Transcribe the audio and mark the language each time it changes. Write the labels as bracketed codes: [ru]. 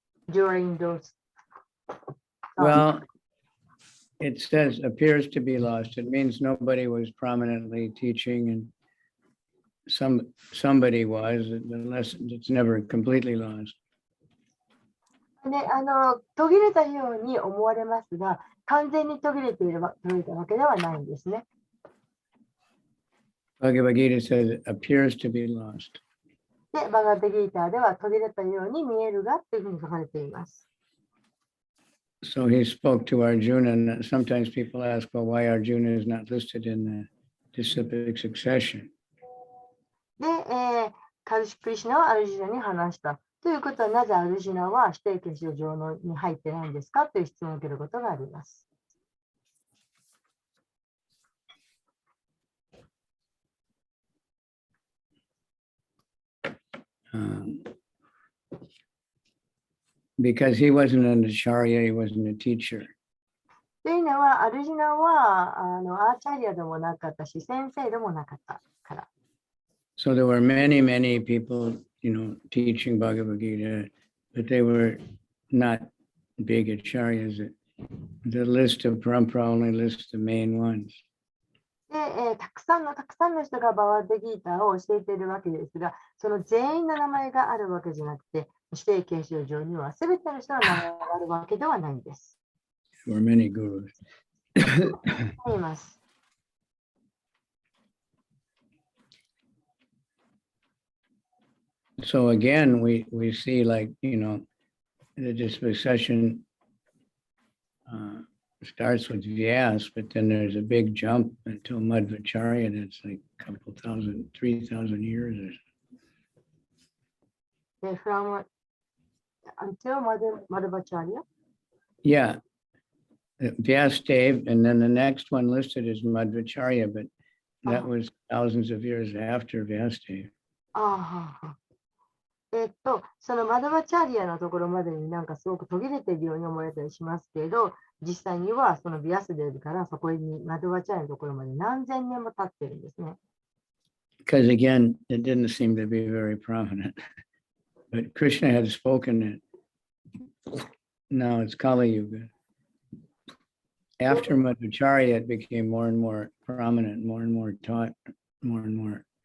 [en] During those Well, it says appears to be lost. It means nobody was prominently teaching, and somebody was, unless it's never completely lost. [ja] で、途切れたように思われますが、完全に途切れたわけではないんですね。 [en] Bhagavad Gita says it appears to be lost. [ja] で、バガッドギーターでは途切れたように見えるがというふうに書かれています。 [en] So he spoke to Arjuna, and sometimes people ask, well, why Arjuna is not listed in the disciplic succession. [ja] で、クリシュナはアルジュナに話した。ということは、なぜアルジュナは指定継承上に入ってないんですかという質問を受けることがあります。 [en] Because he wasn't an acharya, he wasn't a teacher. [ja] というのは、アルジュナはアーチャリアでもなかったし、先生でもなかったから。 [en] So there were many, many people, teaching Bhagavad Gita, but they were not big acharyas. The list of parampara only lists the main ones. [ja] で、たくさんの人がバガッドギーターを教えているわけですが、その全員の名前があるわけじゃなくて、指定継承上には全ての人の名前があるわけではないんです。 [en] There were many gurus. [ja] あります。 [en] So again, we see the disposition starts with Vyas, but then there's a big jump until Madhvacharya. That's like a couple 3,000 years or so. From until Madhvacharya? Yeah. Vyasadeva, and then the next one listed is Madhvacharya, but that was thousands of years after Vyasadeva. [ja] そのマドバチャリアのところまでになんかすごく途切れているように思えたりしますけど、実際にはそのビアスデルからそこにマドバチャリアのところまで何千年も経ってるんですね。 [en] Because again, it didn't seem to be very prominent. But Krishna had spoken it. Now it's Kali Yuga. After Madhvacharya, it became more and more prominent, more and more taught, more and more.